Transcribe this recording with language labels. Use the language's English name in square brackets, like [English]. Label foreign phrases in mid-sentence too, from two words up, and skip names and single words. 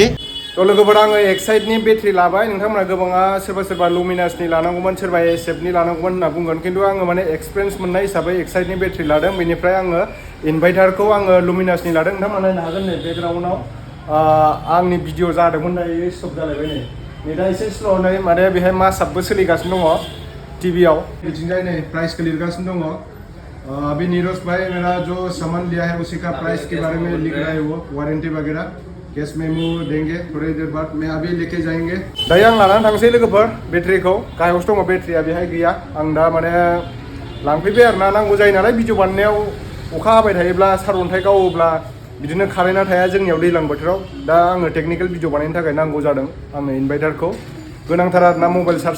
[Bodo] तो लोगोफोर आङो एक्साइटनि बेट्रि लाबाय। नोंथांमोना गोबाङा सोरबा लुमिनासनि लानांगौमोन, सोरबा एसएफनि लानांगौमोन होनना बुंगोन, खिन्थु आङो माने एक्सपिरियेन्स मोननाय हिसाबै एक्साइटनि बेट्रि लादों। बेनिफ्राय आङो इनभार्टारखौ आङो लुमिनासनि लादों। नोंथांमोना नायनो हागोन नै बेकग्राउन्डआव आंनि भिडिअ जादोंमोन, दायो स्टप जालायबाय नै। नेटा एसे स्ल' नै माने बेहाय मासाबबो सोलिगासिनो दङ टीवीआव बिथिंजाय नै प्राइसखौ लिरगासिनो दङ [Hindi] अभी नीरज भाई मेरा जो सामान लिया है उसी का प्राइस के बारे में लिख रहा है वो वारंटी वगैरह [English] cash memo [Hindi] देंगे थोड़ी देर बाद मैं अभी लेके जाएंगे [Bodo] दायो आं लानानै थांसै लोगोफोर बेटारिखौ गाहायावसो दङ बेटारिया बेहाय गैया आं दा माने लांफैबाय आरोना नांगौ जायो नालाय भिडिअ बानायनायाव अखा हाबाय थायोब्ला सारअन्थाइ गावोब्ला बिदिनो कारेन्टआ थाया जोंनियाव दैज्लां बोथोराव दा आङो [English] technical video [Bodo] बानायनो थाखाय नांगौ जादों आंनो इनभार्टारखौ गोनांथार आरोना [English] mobile charge